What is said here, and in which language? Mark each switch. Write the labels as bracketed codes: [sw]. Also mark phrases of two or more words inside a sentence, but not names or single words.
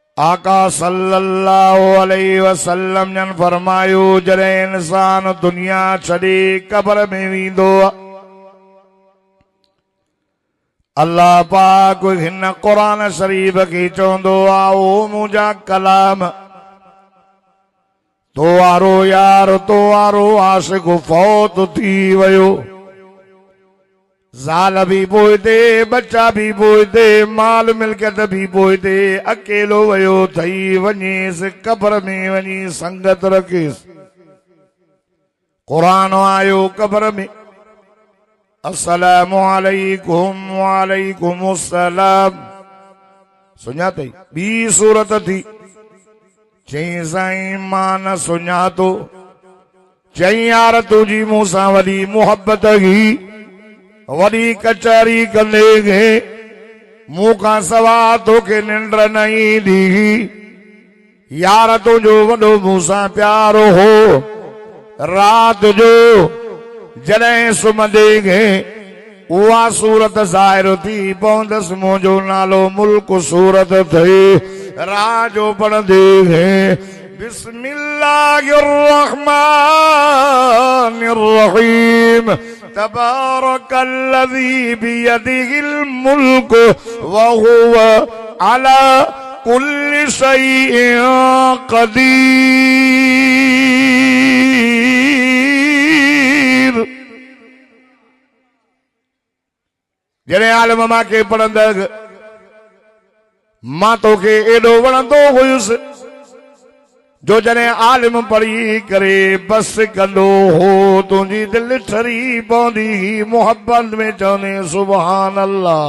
[sd] आका [ar] صلى الله عليه وسلم [sd] जन फरमायो जॾहिं इंसान दुनिया छॾे कब्र में वेंदो अल्लाह पाक हिन कुरान शरीफ खे चवंदो आहे ओ मुंहिंजा कलाम तो वारो यार तो वारो आशिक फौत थी वियो ज़ाल भी पोइते बच्चा भी पोइते माल मिल्कियत भी पोइते अकेलो वियो थई वञेसि कब्र में वञी संगत रखेसि कुरान आयो कब्र में [ar] السلام عليكم وعليكم السلام [sd] सुञातई ॿी सूरत थी चई साईं मां न सुञातो चई यार तुंहिंजी मूंसां वॾी मुहबत ही वॾी कचहरी कंदे गे मूंखां सवा तोखे निंड न ईंदी यार तुंहिंजो वॾो मूंसां प्यारो हो रात जो जॾहिं सुम्हंदे गे उहा सूरत ज़ाहिर थी पवंदसि मुंहिंजो नालो मुल्क सूरत थे राजो पढ़ंदे गे बिस्मिल्लाहिर [ar] الرحمن الرحيم تبارك الذي بيده الملك وهو على كل شيء قدير. [sd] जॾहिं आलिम मां खे पढ़ंदड़ मां तोखे एॾो वणंदो हुयुसि जो जॾहिं आलिम पढ़ी करे बस कंदो हो तुंहिंजी दिलि ठरी पवंदी मोहब्बत में चवंदे [ar] سبحان الله.